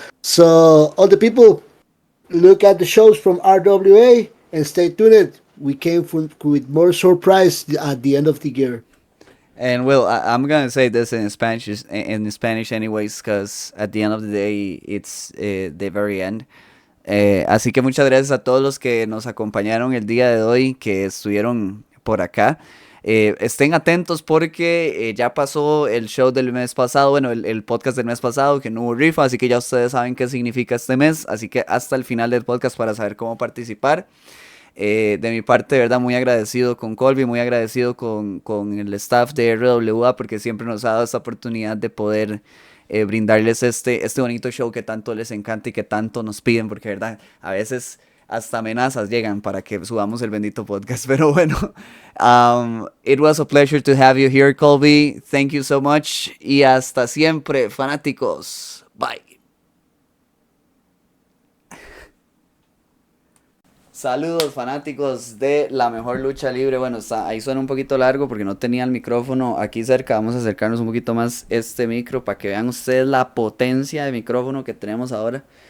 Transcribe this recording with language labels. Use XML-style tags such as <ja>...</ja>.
<en>So, all the people, look at the shows from RWA and stay tuned. We came with more surprise at the end of the year. And well, I'm gonna say this in Spanish anyways, because at the end of the day, it's the very end.</en> <es>Así que muchas gracias a todos los que nos acompañaron el día de hoy, que estuvieron por acá. Estén atentos porque ya pasó el show del mes pasado, bueno, el podcast del mes pasado, que no hubo rifa, así que ya ustedes saben qué significa este mes, así que hasta el final del podcast para saber cómo participar. De mi parte, de verdad, muy agradecido con Colby, muy agradecido con el staff de RWA, porque siempre nos ha dado esta oportunidad de poder brindarles este bonito show que tanto les encanta y que tanto nos piden, porque de verdad, a veces hasta amenazas llegan para que subamos el bendito podcast. Pero bueno,</es> <en>it was a pleasure to have you here, Colby. Thank you so much.</en> <es>Y hasta siempre, fanáticos. Bye. Saludos fanáticos de la mejor lucha libre. Bueno, ahí suena un poquito largo porque no tenía el micrófono aquí cerca. Vamos a acercarnos un poquito más este micro para que vean ustedes la potencia de micrófono que tenemos ahora.</es>